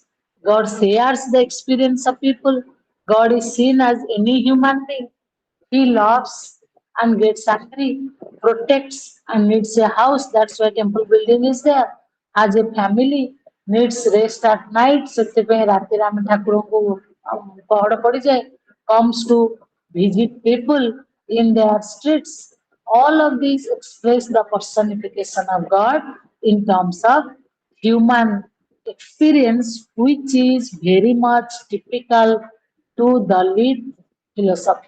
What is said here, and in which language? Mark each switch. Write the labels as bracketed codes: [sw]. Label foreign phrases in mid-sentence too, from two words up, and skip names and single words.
[en] God shares the experience of people. God is seen as any human being. He loves and gets angry, protects and needs a house. That's why temple building is there. As a family, needs rest at night. [or] ସେଥିପାଇଁ ରାତିରେ ଆମେ ଠାକୁରଙ୍କୁ ପହଡ଼ ପଡ଼ିଯାଏ. [en] Comes to visit people in their streets. All of these express the personification of God in terms of human experience, which is very much typical to Dalit philosophy.